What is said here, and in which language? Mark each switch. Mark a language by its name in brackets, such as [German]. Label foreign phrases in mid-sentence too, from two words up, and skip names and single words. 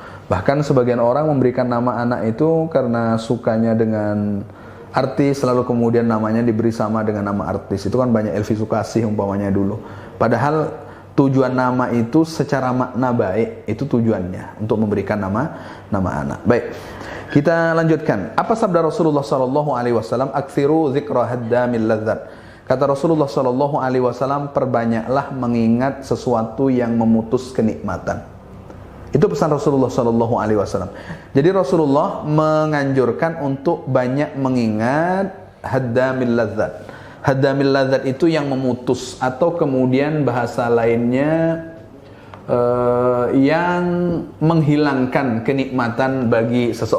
[Indonesian] Bahkan sebagian orang memberikan nama anak itu karena sukanya dengan artis, lalu kemudian namanya diberi sama dengan nama artis. Itu kan banyak Elvi Sukasih umpamanya dulu. Padahal tujuan nama itu secara makna baik, itu tujuannya untuk memberikan nama anak. Baik, kita lanjutkan. Apa sabda Rasulullah [Arabic] صلى الله عليه وسلم? أكثروا ذكر هاذم اللذات. [Indonesian] Kata Rasulullah [Arabic] صلى الله عليه وسلم, [Indonesian] perbanyaklah mengingat sesuatu yang memutus kenikmatan. Itu pesan Rasulullah [Arabic] صلى الله عليه وسلم. [Indonesian] Jadi Rasulullah menganjurkan untuk banyak mengingat [Arabic] هاذم اللذات. هاذم اللذات [Indonesian] itu yang memutus, atau kemudian bahasa lainnya yang menghilangkan kenikmatan bagi seseorang.